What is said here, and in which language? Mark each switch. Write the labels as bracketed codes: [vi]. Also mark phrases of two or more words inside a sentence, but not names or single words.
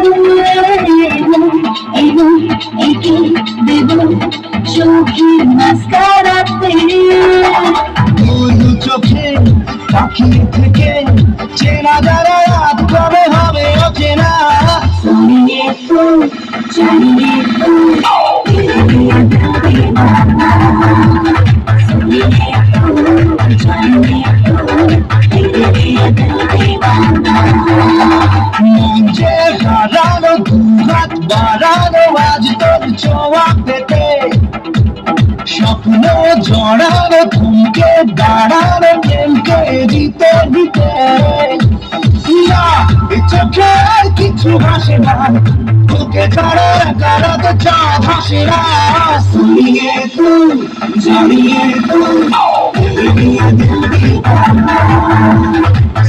[bn] একে দেব চোখের মাস্কারাতে। দু চোখে তাকিয়ে থেকে চেনা যারা রাত কবে হবে অচেনা। [hi] सुनिए तू जानिए तू तेरे लिए दिल दीवाना। सुनिए तू जानिए तू तेरे लिए दिल दीवाना। [bn] মন যে হারানো, দুহাত বাড়ানো আজ তোর ছোঁয়া পেতে, স্বপ্ন জড়ানো, থমকে দাঁড়ানো প্রেমকে জিতে দিতে। না চোখে কিছু ভাসে না, তোকে ছাড়া গেলাতে চাঁদ হাসে না। [hi] सुनिए तू जानिए तू तेरे लिए दिल दीवाना।